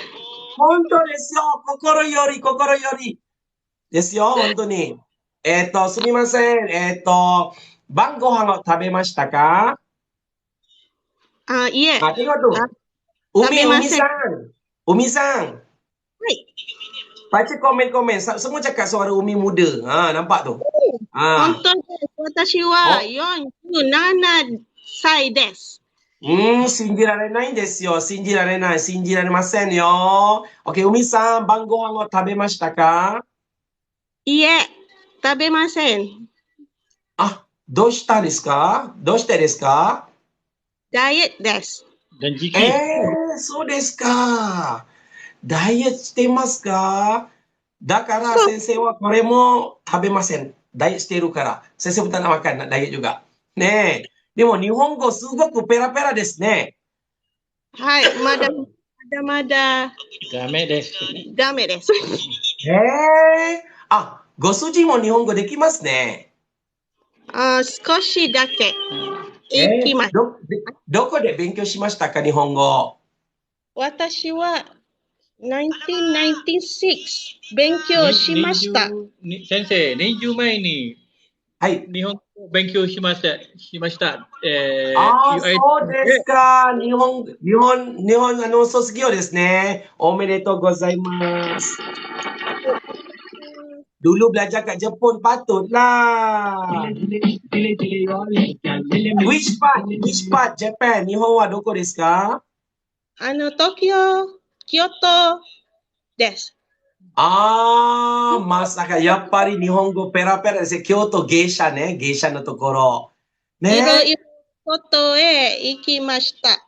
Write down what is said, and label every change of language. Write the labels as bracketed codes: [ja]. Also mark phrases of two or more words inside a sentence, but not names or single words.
[ja] 本当ですよ。心より。ですよ、本当に。すみません。晩ご飯を食べましたか？いえ。ありがとう。Umi sang. [ms] Baca komen-komen. Semua cakap suara Umi muda. Nampak tu? [ja] 本当です。私は47歳です。信じられないんですよ。信じられませんよ。OK、Umiさん、晩ご飯を食べましたか？いえ、食べません。どうしてですか？ダイエットです。そうですか。ダイエットしてますか？だから先生はこれも食べません。ダイエットしているから。先生も [ms] tak nak makan, nak diet juga. [ja] ねえ。でも日本語すごくペラペラですね。はい、まだダメです。ご主人も日本語できますね。少しだけできます。どこで勉強しましたか、日本語？私は1996勉強しました。先生、年中前に日本語勉強しました。そうですか。日本卒業ですね。おめでとうございます。 [ms] Dulu belajar kat Jepun patutlah. [en] Which part Japan? [ja] 日本はどこですか？東京、京都、 です。まさか、やっぱり日本語ペラペラですね。京都芸者ね。芸者のところ。いろね。いろ外へ行きました。